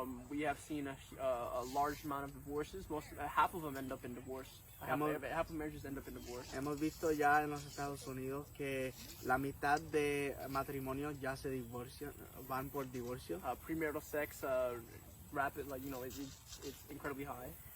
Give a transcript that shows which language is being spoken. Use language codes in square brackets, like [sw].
[en] We have seen a large amount of divorces. Half of them end up in divorce. Half of marriages end up in divorce. [es] Hemos visto ya en los Estados Unidos que la mitad de matrimonios ya se divorcian, van por divorcio. [en] Premarital sex, rapid, it's incredibly high.